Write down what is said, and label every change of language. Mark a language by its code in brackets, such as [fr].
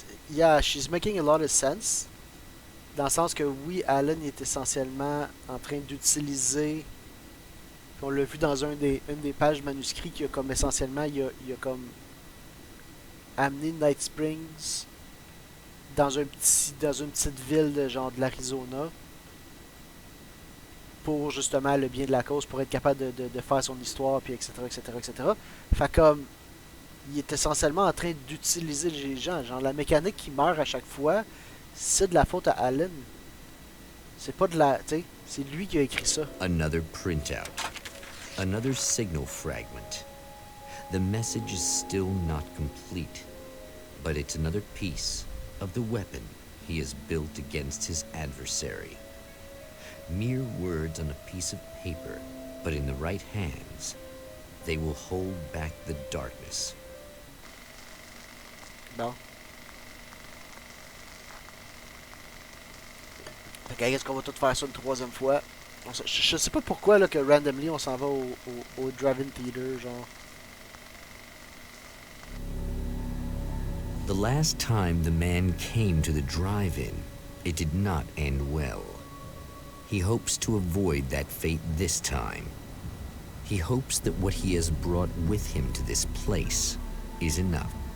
[en] Yeah, she's making a lot of sense. [fr] Dans le sens que oui, Alan est essentiellement en train d'utiliser, puis on l'a vu dans une des pages manuscrits, qui a comme essentiellement, il a comme amené Night Springs dans une petite ville de genre de l'Arizona pour justement le bien de la cause, pour être capable de faire son histoire, puis etc., etc., etc. Fait comme, il est essentiellement en train d'utiliser les gens. Genre, la mécanique qui meurt à chaque fois, c'est de la faute à Alan. C'est pas de la... Tu sais, c'est lui qui a écrit ça. [en] Another printout. Another signal fragment. The message is still not complete, but it's another piece of the weapon he has built against his adversary. Mere words on a piece of paper, but in the right hands, they will hold back the darkness. [fr] Bon. Fait que, est-ce qu'on va tout faire ça une troisième fois? Je sais pas pourquoi là, que randomly on s'en va au drive-in theater, genre. [en] The last time the man came to the drive-in, it did not end well. He hopes to avoid that fate this time. He hopes that what he has brought with him to this place is enough.